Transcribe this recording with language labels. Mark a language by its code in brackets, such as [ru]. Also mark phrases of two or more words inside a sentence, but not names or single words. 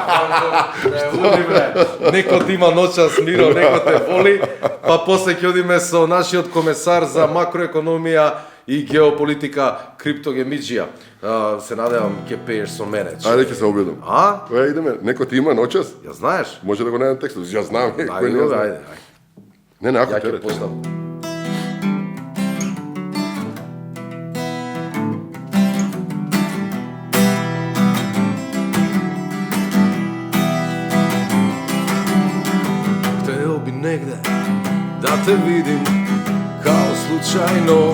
[mk] Некој ти има ночас, Миро, некој те воли, па после ќе одиме со нашиот комесар за макроекономија и геополитика Криптогемиџија. Се надевам ќе пееш со мене. Ајде ќе се обидам. Која идеме? Некој ти има ночас? Ја знаеш? Може да го најдам текстот. Ја знам. Ајде. Не, ако Ја ќе терет. поставам. [sr] Hteo bi negde da te vidim kao slučajno.